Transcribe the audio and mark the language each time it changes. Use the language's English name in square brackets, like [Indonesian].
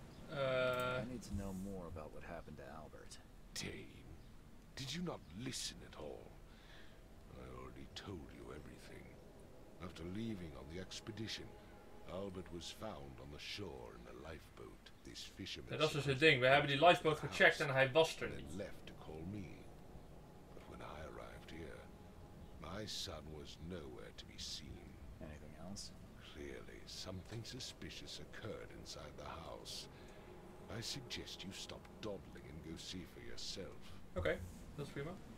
[English] I need to know more about what happened to Albert. Tane, did you not listen at all? I already told you everything. After leaving on the expedition, Albert was found on the shore in a lifeboat. This fisherman... [Dutch] Ja, dat is dus het ding. We hebben die lifeboat gecheckt en hij was er niet. [English] Left to call me. But when I arrived here, my son was nowhere to be seen. Anything else? Clearly, something suspicious occurred inside the house. I suggest you stop dawdling and go see for yourself. [Dutch] Oké, dat is prima.